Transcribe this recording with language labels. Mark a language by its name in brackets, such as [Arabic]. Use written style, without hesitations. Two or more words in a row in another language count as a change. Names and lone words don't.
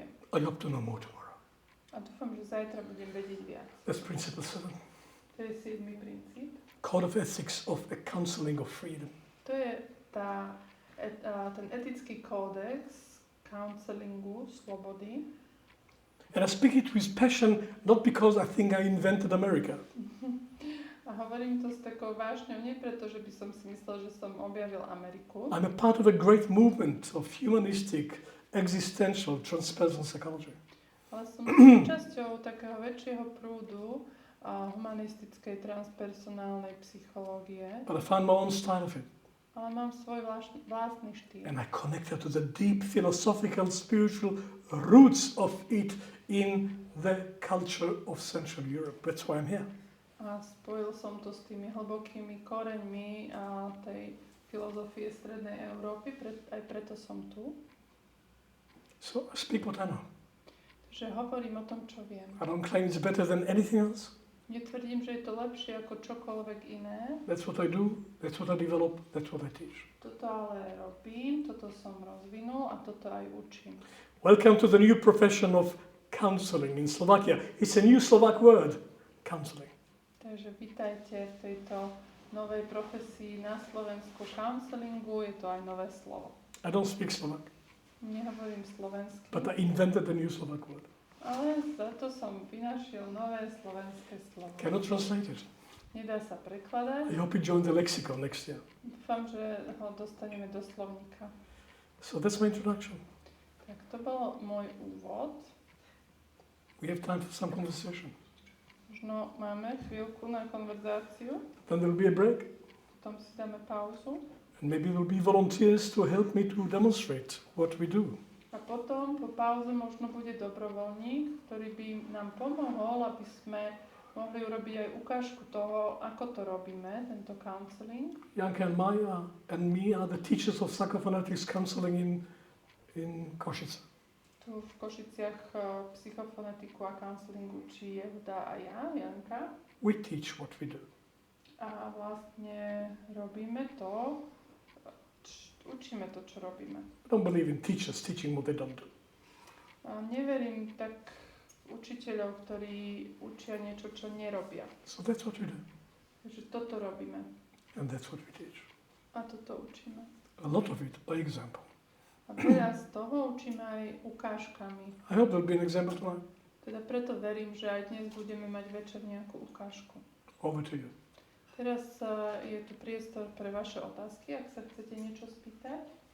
[English] I hope to know more tomorrow. [Slovak] A dúfam, že zajtra budem vedieť viac. [English] That's principle 7. [Slovak] To je 7. princíp. [English] Code of ethics of a counseling of freedom. [Slovak] To je ten etický kódex counselingu, slobody. [English] And I speak it with passion, not because I think I invented America. [Slovak] A hovorím to s takou vášňou, nie preto, že by som si myslel, že som objavil Ameriku. [English] I'm a part of a great movement of humanistic, existential, transpersonal psychology. [Slovak] Ale som súčasťou takého väčšieho prúdu humanistickej, transpersonálnej psychológie. [English] But I found my own style of it. [Slovak] Ale mám svoj vlastný štýl. [English] And I connected to the deep philosophical, spiritual roots of it in the culture of Central Europe. That's why I'm here. [Slovak] A spojil som to s tými hlbokými koreňmi tej filozofie Strednej Európy, aj preto som tu. [English] So I speak what I know. [Slovak] Že hovorím o tom, čo viem. [English] I don't claim it's better than anything else. [Slovak] Netvrdím, že je to lepšie ako čokoľvek iné. [English] That's what I do, that's what I develop, that's what I teach. [Slovak] Toto ale robím, toto som rozvinul a toto aj učím. [English] Welcome to the new profession of counseling in Slovakia. It's a new Slovak word, counseling. [Slovak] Takže vítajte v tejto novej profesii na Slovensku counselingu, je to aj nové slovo. [English] I don't speak Slovak, [Slovak] Nehovorím slovensky, [English] but I invented a new Slovak word. [Slovak] ale za to som vynašiel nové slovenské slovo. [English] Cannot translate it. [Slovak] Nedá sa prekladať. [English] I hope you join the lexicon next year. [Slovak] Dúfam, že ho dostaneme do slovníka. [English] So that's my introduction. [Slovak] Tak to bol môj úvod. [English] We have time for some conversation. [Slovak] Možno máme chvíľku na konverzáciu, [English] Then there will be a break. [Slovak] potom si dáme pauzu. [English] And maybe there will be volunteers to help me to demonstrate what we do. [Slovak] A potom po pauze možno bude dobrovoľník, ktorý by nám pomohol, aby sme mohli urobiť aj ukážku toho, ako to robíme, tento counseling. [English] Janka and Maya and me are the teachers of Psychophonetics counseling in Košice. [Slovak] Tu v Košiciach psychofonetiku a counselingu učí Jedna a ja, Janka. [English] We teach what we do. [Slovak] A vlastne robíme to, učíme to, čo robíme. [English] I don't believe in teachers teaching what they don't do. [Slovak] A neverím tak učiteľov, ktorí učia niečo, čo nerobia. [English] So that's what we do. [Slovak] Takže toto robíme. [English] And that's what we teach. [Slovak] A toto učíme. [English] A lot of it by example. [Slovak] A veľa z toho učíme aj ukážkami. [English] I hope there'll be an example tonight. [Slovak] Teda preto verím, že aj dnes budeme mať večer nejakú ukážku. [English] Over to you. [Slovak] Teraz je tu priestor pre vaše otázky, ak sa chcete niečo spýtať.